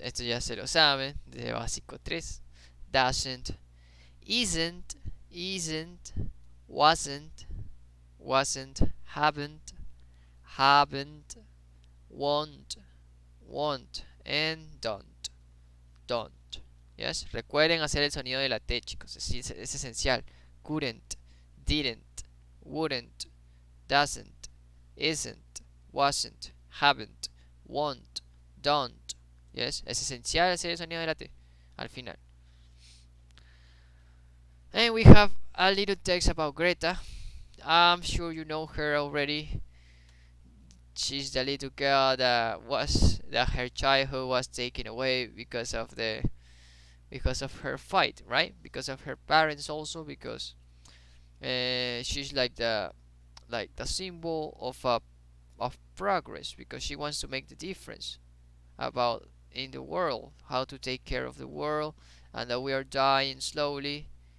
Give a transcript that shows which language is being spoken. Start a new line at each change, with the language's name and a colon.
Spanish: Esto ya se lo saben. Desde básico 3.
English: Doesn't. Isn't. Isn't. Wasn't. Wasn't. Haven't. Haven't. Won't. Won't. And don't. Don't. Yes.
Spanish: Recuerden hacer el sonido de la T, chicos. Es esencial.
English: Couldn't. Didn't. Wouldn't. Doesn't. Isn't. wasn't, haven't, won't, don't.
Spanish: Yes, es esencial hacer el sonido de la T al final.
English: And we have a little text about Greta. I'm sure you know her already. She's the little girl that her childhood was taken away because of her fight, right? Because of her parents also, because she's like the symbol of progress, because she wants to make the difference about in the world, how to take care of the world, and that we are dying slowly.